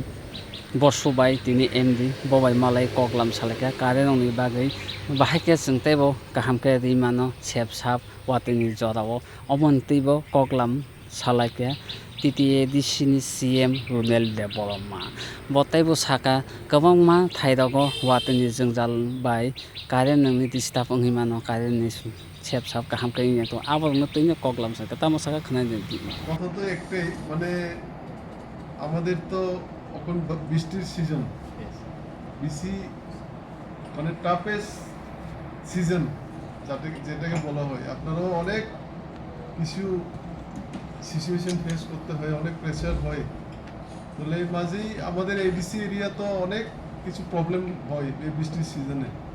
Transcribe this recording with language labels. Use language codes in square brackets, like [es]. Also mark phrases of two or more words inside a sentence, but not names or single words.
[trp] Bosu bai tini MD bobai malai koklam salaika current rokni bagwi bahaike chwng teibo kaham khe rwi mano sepsap watui ni jorao oboni teibo koklam salaika TTADC ni CM [en] Rural Development [trp] bo teibo saka kwbangma thairogo watui ni jwngjal bai current nungni disturb wngwi mano current ni sepsap kaham khe wngya to aborokno twino koklam salaika tamo saka khwnai [bn] কথা তো একটাই মানে আমাদের তো এখন বৃষ্টির সিজন বেশি মানে [en] toughest season [bn] যেটাকে বলা হয় আপনারাও অনেক কিছু [en] situation face [bn] করতে হয় অনেক প্রেসার হয় তাহলে এই মাঝেই আমাদের [en] ADC area [bn] তো অনেক কিছু প্রবলেম হয় এই বৃষ্টির সিজনে